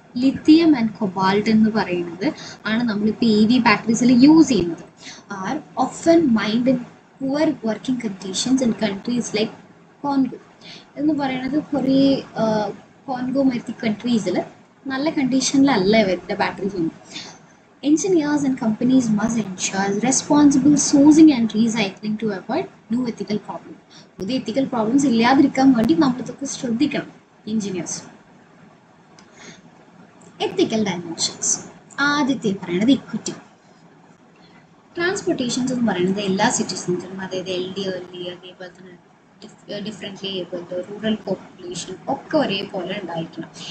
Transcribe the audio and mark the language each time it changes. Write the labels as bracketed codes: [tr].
[ml] Lithium and cobalt എന്ന് പറയുന്നത് ആണ് നമ്മളിപ്പോൾ EV ബാറ്ററീസിൽ യൂസ് ചെയ്യുന്നത്. [en] Are often mined in poor working conditions in countries like Congo. [ml] എന്ന് പറയുന്നത് കുറേ കോൺഗോ മറ്റ് കൺട്രീസിൽ നല്ല കണ്ടീഷനിലല്ല ഇവരുടെ ബാറ്ററീസ് ഒന്നും. [en] Engineers and companies must ensure responsible sourcing and recycling to avoid new ethical problems. [ml] പുതിയ എത്തിക്കൽ പ്രോബ്ലംസ് ഇല്ലാതിരിക്കാൻ വേണ്ടി നമ്മളിതൊക്കെ ശ്രദ്ധിക്കണം എഞ്ചിനീയേഴ്സ്. എത്തിക്കൽ ഡയമെൻഷൻസ്. ആദ്യത്തെ പറയുന്നത് ഇക്വിറ്റി. ട്രാൻസ്പോർട്ടേഷൻസ് എന്ന് പറയുന്നത് എല്ലാ സിറ്റിസൻസിനും, അതായത് എൽഡി, അതേപോലെ തന്നെ ഡിഫറെൻ്റ്ലി ഏബിൾഡ്, റൂറൽ പോപ്പുലേഷൻ ഒക്കെ ഒരേപോലെ ഉണ്ടായിരിക്കണം.